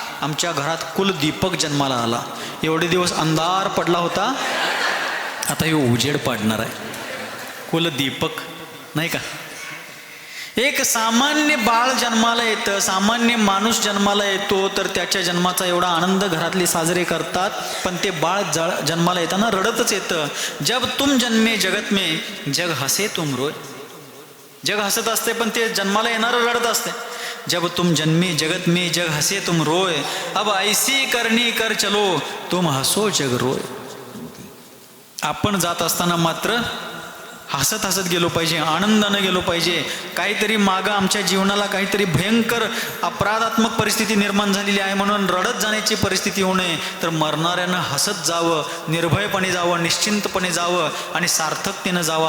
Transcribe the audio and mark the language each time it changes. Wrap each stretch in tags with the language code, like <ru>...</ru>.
<mr>आमच्या घरात कुलदीपक जन्माला आला. एवढे दिवस अंधार पडला होता, आता हे उजेड पाडणार आहे. कुलदीपक नाही का? एक सामान्य बाळ जन्माला येतं, सामान्य माणूस जन्माला येतो, तर त्याच्या जन्माचा एवढा आनंद घरातले साजरे करतात. पण ते बाळ जन्माला येताना रडतच येतं.</mr> <hi>जब तुम जन्मे जगत में जग हसे तुम रोय.</hi> <mr>जग हसत असते, पण ते जन्माला येणारं रडत असते.</mr> <hi>जब तुम जन्मे जगत में जग हसे तुम रोय, अब ऐसी करनी कर चलो तुम हसो जग रोय.</hi> <mr>आपण जात असताना मात्र हसत हसत गेलो पाहिजे, आनंदानं गेलो पाहिजे. काहीतरी मागं आमच्या जीवनाला काहीतरी भयंकर अपराधात्मक परिस्थिती निर्माण झालेली आहे म्हणून रडत जाण्याची परिस्थिती होऊ नये, तर मरणाऱ्यानं हसत जावं, निर्भयपणे जावं, निश्चिंतपणे जावं आणि सार्थकतेनं जावं.</mr>